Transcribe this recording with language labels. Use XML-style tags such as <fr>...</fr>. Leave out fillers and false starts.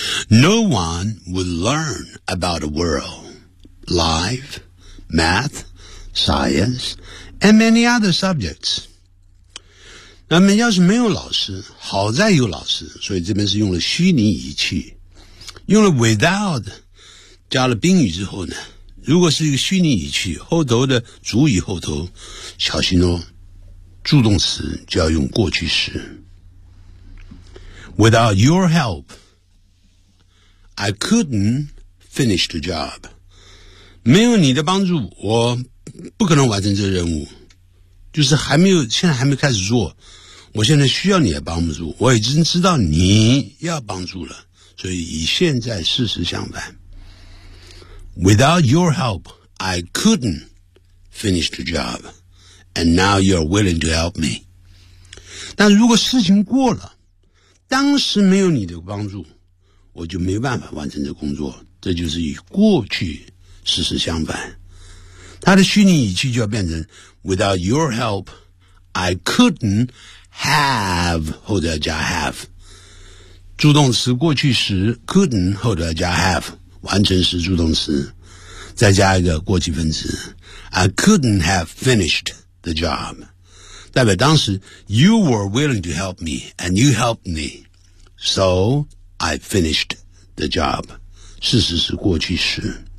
<en>No one would learn about a world, life, math, science, and many other subjects.</en> <zh>那么要是没有老师，好在有老师，所以这边是用了虚拟语气，用了 without 加了宾语之后呢，如果是一个虚拟语气，后头的主语后头小心哦，助动词就要用过去式。 Without your help I couldn't finish the job，没有你的帮助我不可能完成这个任务，就是还没有，现在还没开始做，我现在需要你的帮助，我已经知道你要帮助了，所以以现在事实相反。</zh> <en>Without your help I couldn't finish the job and now you're willing to help me。</en> <zh>但如果事情过了，当时没有你的帮助，我就没办法完成这工作，这就是与过去事实相反。它的虚拟语气就要变成 Without your help I couldn'tHave 后头要加 have， 助动词过去时 couldn't 后头要加 have， 完成时助动词再加一个过去分词 I couldn't have finished the job，代表当时 you were willing to help me and you helped me so I finished the job，事实是过去时。</zh>